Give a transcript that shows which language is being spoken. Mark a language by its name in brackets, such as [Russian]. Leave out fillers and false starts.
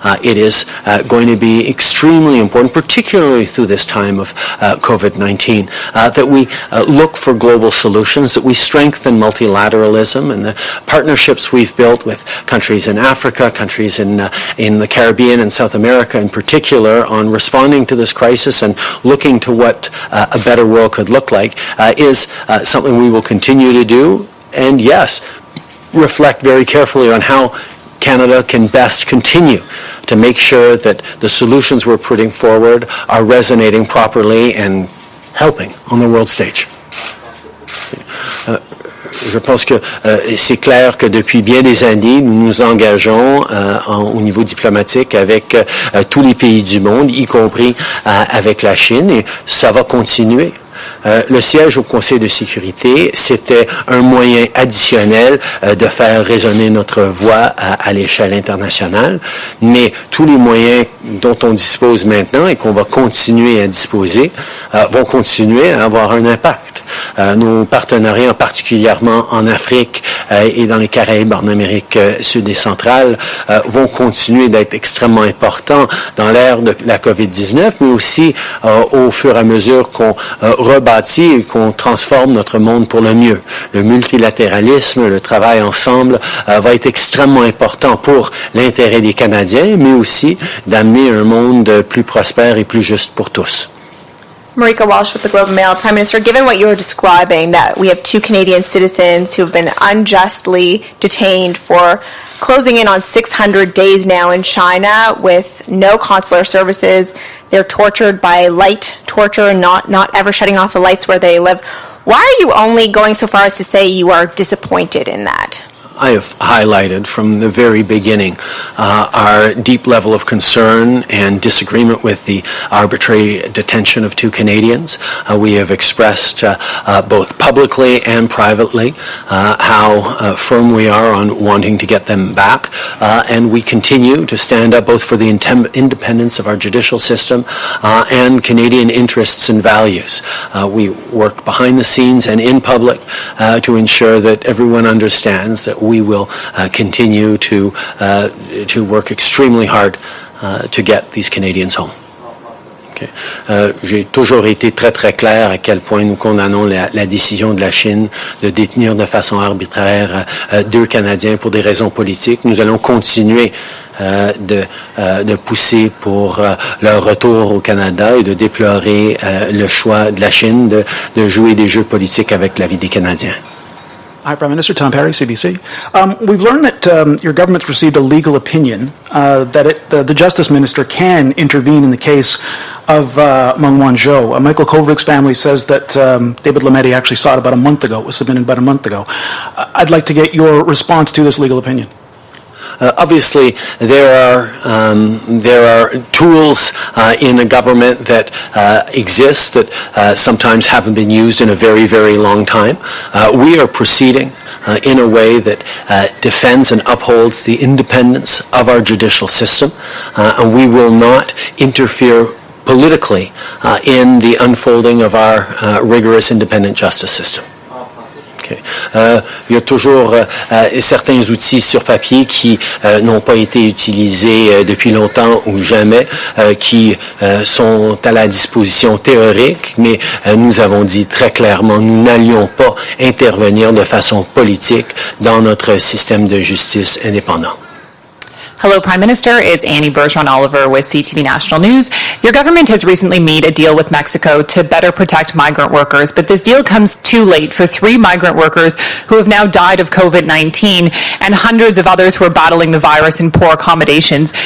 [English] It is going to be extremely important, particularly through this time of COVID-19, that we look for global solutions, that we strengthen multilateralism and the partnerships we've built with countries in Africa, countries in the Caribbean and South America in particular, on responding to this crisis and looking to what a better world could look like is something we will continue to do, and yes, reflect very carefully on how Canada can best continue to make sure that the solutions we're putting forward are resonating properly and helping on the world stage. [French] Je pense que c'est clair que depuis bien des années, nous nous engageons au niveau diplomatique avec tous les pays du monde, y compris avec la Chine, et ça va continuer. Le siège au Conseil de sécurité, c'était un moyen additionnel de faire résonner notre voix à l'échelle internationale, mais tous les moyens dont on dispose maintenant et qu'on va continuer à disposer vont continuer à avoir un impact. Nos partenariats, particulièrement en Afrique et dans les Caraïbes, en Amérique sud et centrale, vont continuer d'être extrêmement importants dans l'ère de la COVID-19, mais aussi au fur et à mesure qu'on rebâtit et qu'on transforme notre monde pour le mieux. Le multilatéralisme, le travail ensemble va être extrêmement important pour l'intérêt des Canadiens, mais aussi d'amener un monde plus prospère et plus juste pour tous. [English] Marika Walsh with the Globe and Mail. Prime Minister, given what you were describing, that we have 2 Canadian citizens who have been unjustly detained for closing in on 600 days now in China with no consular services, they're tortured by light torture and not ever shutting off the lights where they live. Why are you only going so far as to say you are disappointed in that? I have highlighted from the very beginning our deep level of concern and disagreement with the arbitrary detention of 2 Canadians. We have expressed both publicly and privately how firm we are on wanting to get them back, and we continue to stand up both for the independence of our judicial system and Canadian interests and values. We work behind the scenes and in public to ensure that everyone understands that we will continue to work extremely hard to get these Canadians home. Okay. [French] J'ai toujours été très très clair à quel point nous condamnons la décision de la Chine de détenir de façon arbitraire 2 Canadiens pour des raisons politiques. Nous allons continuer de pousser pour leur retour au Canada et de déplorer le choix de la Chine de jouer des jeux politiques avec la vie des Canadiens. [English] Hi, Prime Minister. Tom Perry, CBC. We've learned that your government's received a legal opinion that the Justice Minister can intervene in the case of Meng Wanzhou. Michael Kovrig's family says that David Lametti actually saw it about a month ago. It was submitted about a month ago. I'd like to get your response to this legal opinion. Obviously, there are tools in a government that exist that sometimes haven't been used in a very, very long time. We are proceeding in a way that defends and upholds the independence of our judicial system, and we will not interfere politically in the unfolding of our rigorous independent justice system. Okay. [French] Il y a toujours certains outils sur papier qui n'ont pas été utilisés depuis longtemps ou jamais, qui sont à la disposition théorique, mais nous avons dit très clairement, nous n'allions pas intervenir de façon politique dans notre système de justice indépendant. [English] Hello, Prime Minister. It's Annie Bergeron-Oliver with CTV National News. Your government has recently made a deal with Mexico to better protect migrant workers, but this deal comes too late for 3 migrant workers who have now died of COVID-19 and hundreds of others who are battling the virus in poor accommodations.